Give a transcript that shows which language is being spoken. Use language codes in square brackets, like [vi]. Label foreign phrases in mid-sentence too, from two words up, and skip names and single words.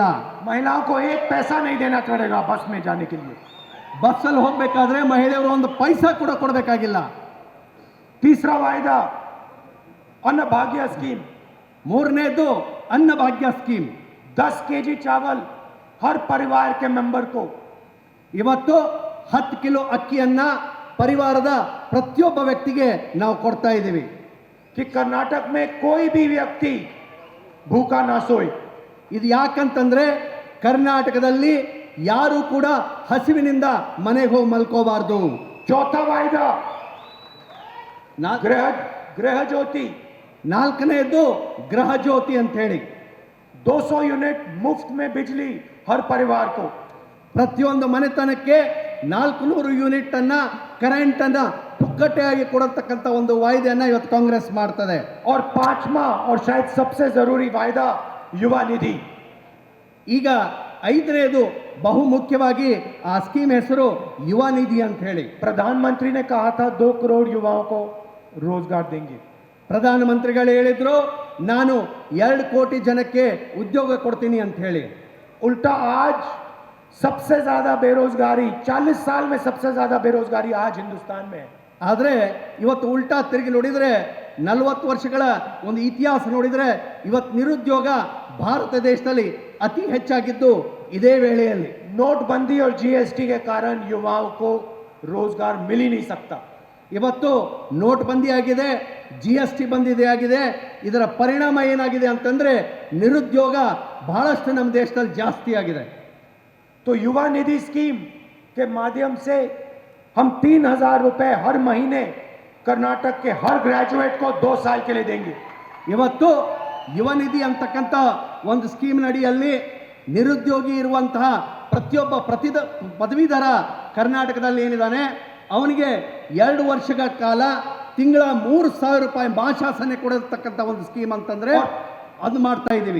[hi] महिलाओं को 1 पैसा नहीं देना पड़ेगा बस में जाने के लिए। [kn] ಬಸ್ಸಲ್ಲಿ ಹೋಗಬೇಕಾದ್ರೆ ಮಹಿಳೆಯರು ಒಂದು ಪೈಸಾ ಕೂಡ ಕೊಡಬೇಕಾಗಿಲ್ಲ. [hi] तीसरा वायदा अन्न भाग्य स्कीम। [kn] ಮೂರನೇದು ಅನ್ನಭಾಗ್ಯ ಸ್ಕೀಮ್. [hi] 10 केजी चावल हर परिवार के मेंबर को। [kn] ಇವತ್ತು 10 ಕಿಲೋ ಅಕ್ಕಿಯನ್ನ ಪರಿವಾರದ ಪ್ರತಿಯೊಬ್ಬ ವ್ಯಕ್ತಿಗೆ ನಾವು ಕೊಡ್ತಾ ಇದ್ದೀವಿ. [hi] कि कर्नाटक में कोई भी व्यक्ति भूखा ना सोए। [kn] ಇದು ಯಾಕಂತಂದ್ರೆ ಕರ್ನಾಟಕದಲ್ಲಿ ಯಾರು ಕೂಡ ಹಸಿವಿನಿಂದ ಮನೆಗೆ ಹೋಗಿ ಮಲ್ಕೋಬಾರ್ದು. [hi] चौथा वायदा गृह ज्योति। [kn] ನಾಲ್ಕನೇದು ಗೃಹ ಜ್ಯೋತಿ ಅಂತ ಹೇಳಿ [hi] 200 यूनिट मुफ्त में बिजली हर परिवार को। [kn] ಪ್ರತಿಯೊಂದು ಮನೆತನಕ್ಕೆ 400 ಯೂನಿಟ್ ಅನ್ನ ಕರೆಂಟ್ ಅನ್ನ ಪುಕ್ಕಟೆಯಾಗಿ ಕೊಡತಕ್ಕಂತ ಒಂದು ವಾಯ್ದೆಯನ್ನ ಇವತ್ತು ಕಾಂಗ್ರೆಸ್ ಮಾಡ್ತದೆ. [hi] और 5वां और शायद सबसे जरूरी वायदा युवा निधि। [kn] ಈಗ 5ನೇದು ಬಹು ಮುಖ್ಯವಾಗಿ ಆ ಸ್ಕೀಮ್ ಹೆಸರು ಯುವ ನಿಧಿ ಅಂತ ಹೇಳಿ. [hi] प्रधानमंत्री ने कहा था 2 करोड़ युवाओं को रोजगार देंगे। [kn] ಪ್ರಧಾನಮಂತ್ರಿಗಳು ಹೇಳಿದ್ರು ನಾನು 2 ಕೋಟಿ ಜನಕ್ಕೆ ಉದ್ಯೋಗ ಕೊಡ್ತೀನಿ ಅಂತ ಹೇಳಿ. [hi] उल्टा आज सबसे ज्यादा बेरोजगारी 40 साल में सबसे ज्यादा बेरोजगारी आज हिंदुस्तान में है। [kn] ಆದರೆ ಇವತ್ತು ಉಲ್ಟಾ ತಿರುಗಿ ನೋಡಿದ್ರೆ 40 ವರ್ಷಗಳ ಒಂದು ಇತಿಹಾಸ ನೋಡಿದರೆ ಇವತ್ತು ನಿರುದ್ಯೋಗ ಭಾರತ ದೇಶದಲ್ಲಿ ಅತಿ ಹೆಚ್ಚಾಗಿದ್ದು ಇದೇ ವೇಳೆಯಲ್ಲಿ [hi] नोटबंदी और जीएसटी के कारण युवाओं को रोजगार मिल ही नहीं सकता। [kn] ಇವತ್ತು ನೋಟ್ ಬಂದಿ ಆಗಿದೆ, GST ಬಂದಿದೆ ಆಗಿದೆ. ಇದರ ಪರಿಣಾಮ ಏನಾಗಿದೆ ಅಂತಂದ್ರೆ ನಿರುದ್ಯೋಗ ಬಹಳಷ್ಟು ನಮ್ಮ ದೇಶದಲ್ಲಿ ಜಾಸ್ತಿ ಆಗಿದೆ. [hi] तो युवा निधि स्कीम के माध्यम से हम 3,000 रुपए हर महीने कर्नाटक के हर ग्रेजुएट को 2 साल के लिए देंगे। [kn] ಇವತ್ತು ಯುವ ನಿಧಿ ಅಂತಕ್ಕಂಥ ಒಂದು ಸ್ಕೀಮ್ ಅಡಿಯಲ್ಲಿ ನಿರುದ್ಯೋಗಿ ಇರುವಂತಹ ಪ್ರತಿಯೊಬ್ಬ ಪದವೀಧರ ಕರ್ನಾಟಕದಲ್ಲಿ ಏನಿದ್ದಾನೆ ಅವನಿಗೆ 2 ವರ್ಷಗಳ ಕಾಲ ತಿಂಗಳ 3,000 ರೂಪಾಯಿ ಮಾಸಾಸನೆ ಕೊಡತಕ್ಕಂಥ ಒಂದು ಸ್ಕೀಮ್ ಅಂತಂದ್ರೆ ಅದು ಮಾಡ್ತಾ ಇದ್ದೀವಿ.